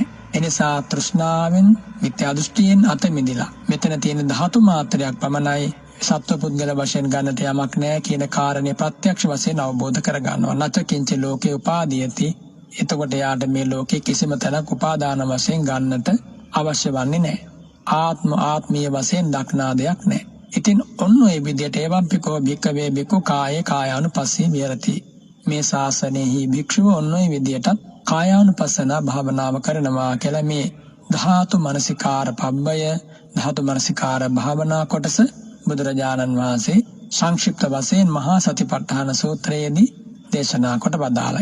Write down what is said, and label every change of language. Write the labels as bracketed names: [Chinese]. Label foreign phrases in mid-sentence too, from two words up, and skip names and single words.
[Sinhala] එනිසා තෘෂ්ණාවෙන්, මිත්‍යා දෘෂ්ටියෙන් අත මිදලා මෙතන තියෙන ධාතු මාත්‍රයක් පමණයි, සත්ව පුද්ගල වශයෙන් ගන්නට යමක් නැහැ කියන කාරණේ ප්‍රත්‍යක්ෂ වශයෙන් අවබෝධ කර ගන්නවා. [Pali] නචකින්ච ලෝකේ උපාදීයති. [Sinhala] එතකොට යාට මේ ලෝකේ කිසිම තැනක් උපාදාන වශයෙන් ගන්නට අවශ්‍ය වන්නේ නැහැ. ආත්මීය වශයෙන් දක්නා දෙයක් නැහැ. ඉතින් ඔන්න ඔය විදිහට [Pali] එවම්පිකෝ භික්ඛවේ භික්ඛු කායේ කායානුපස්සී විහෙරති. [Sinhala] මේ ශාසනයෙහි භික්ෂුව ඔන්න ඔය විදිහට කායානුපස්සන භාවනාව කරනවා කියලා මේ ධාතු මනසිකාර පබ්බය, ධාතු මනසිකාර භාවනා කොටස බුදුරජාණන් වහන්සේ සංක්ෂිප්ත වශයෙන් මහා සතිපට්ඨාන සූත්‍රයේදී දේශනා කොට වදාලා.